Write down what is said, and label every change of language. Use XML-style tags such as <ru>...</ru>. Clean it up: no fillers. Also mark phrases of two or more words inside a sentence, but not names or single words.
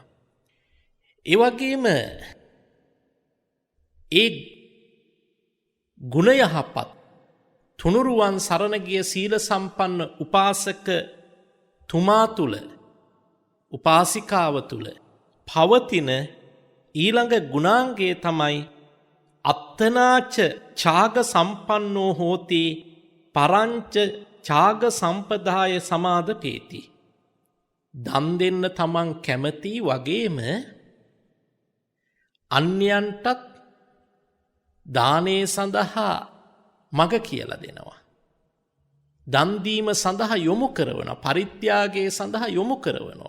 <si>ඒ වගේම ඒ ගුණ යහපත් තුනුරුවන් සරණ ගිය සීල සම්පන්න උපාසක තුමා තුල උපාසිකාව තුල පවතින ඊළඟ ගුණාංගය තමයි</si> <pi>අත්තනාච ඡාග සම්පන්නෝ හෝති පරංච ඡාග සම්පදාය සමාදපේති.</pi> <si>දන් දෙන්න තමන් කැමති වගේම අන්‍යයන්ටත් දානේ සඳහා මග කියලා දෙනවා. දන් දීම සඳහා යොමු කරනවා, පරිත්‍යාගයේ සඳහා යොමු කරනවා.</si>